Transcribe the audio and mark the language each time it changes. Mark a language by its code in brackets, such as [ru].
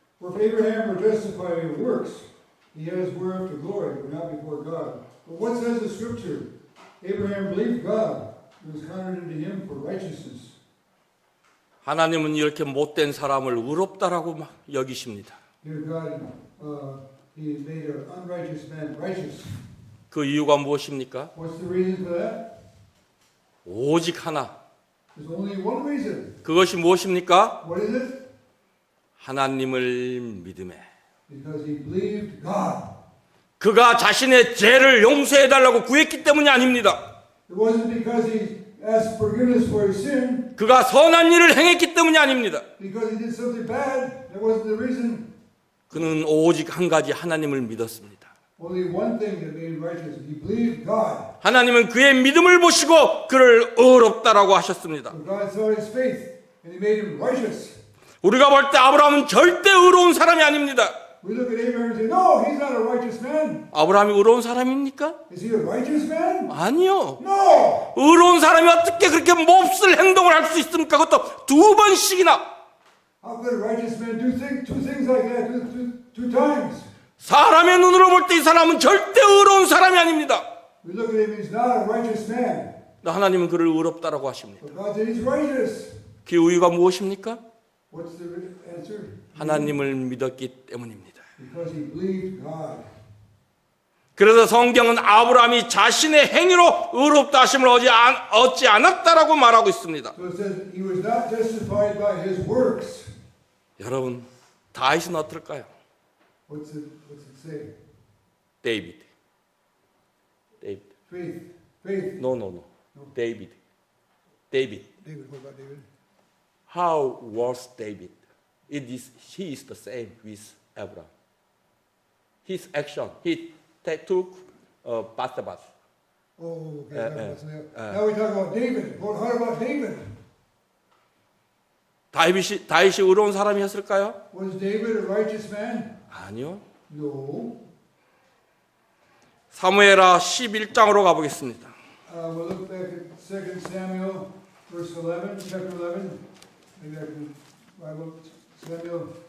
[en] For if Abraham were justified in works, he has whereof to glory, but not before God. But what says the Scripture? Abraham believed God, and was counted unto him for righteousness. [ko] 하나님은 이렇게 못된 사람을 의롭다라고 여기십니다. [en] Here God, he made an unrighteous man righteous. [ko] 그 이유가 무엇입니까? [en] What's the reason for that? [ko] 오직 하나. [en] There's only one reason. [ko] 그것이 무엇입니까? [en] What is it? [ko] 하나님을 믿음에. [en] Because he believed God. [ko] 그가 자신의 죄를 용서해달라고 구했기 때문이 아닙니다. [en] It wasn't because he asked forgiveness for his sin. [ko] 그가 선한 일을 행했기 때문이 아닙니다. [en] Because he did something bad. That wasn't the reason. [ko] 그는 오직 한 가지 하나님을 믿었습니다. [en] Only one thing that made him righteous. He believed God. [ko] 하나님은 그의 믿음을 보시고 그를 의롭다라고 하셨습니다. [en] So God saw his faith and he made him righteous. [ko] 우리가 볼 때 아브라함은 절대 의로운 사람이 아닙니다. [en] We look at Abraham and say, "No, he's not a righteous man." [ko] 아브라함이 의로운 사람입니까? [en] Is he a righteous man? [ko] 아니요. [en] No. [ko] 의로운 사람이 어떻게 그렇게 몹쓸 행동을 할 수 있습니까? 그것도 2번씩이나. [en] How could a righteous man do two things like that two times? [ko] 사람의 눈으로 볼 때 이 사람은 절대 의로운 사람이 아닙니다. [en] We look at him, he's not a righteous man. [ko] 하나님은 그를 의롭다라고 하십니다. [en] But God said he's righteous. [ko] 그 이유가 무엇입니까? [en] What's the answer? [ko] 하나님을 믿었기 때문입니다. [en] Because he believed God. [ko] 그래서 성경은 아브라함이 자신의 행위로 의롭다 하심을 얻지 않았다라고 말하고 있습니다. [en] So it says he was not justified by his works. [ko] 여러분, 다윗은 어떨까요? [en] What's it say? 데이비드. Faith. No. 데이비드. David, what about David? How was David? He is the same with Abraham. His action, he took Bathsheba. Oh, okay. Now we talk about David. What about David? [ko] 다윗이 의로운 사람이었을까요? [en] Was David a righteous man? [ko] 아니요. [en] No. [ko] 사무엘하 11장으로 가보겠습니다. [en] We'll look back at 2 Samuel, verse 11, chapter 11. Maybe I can Bible Samuel.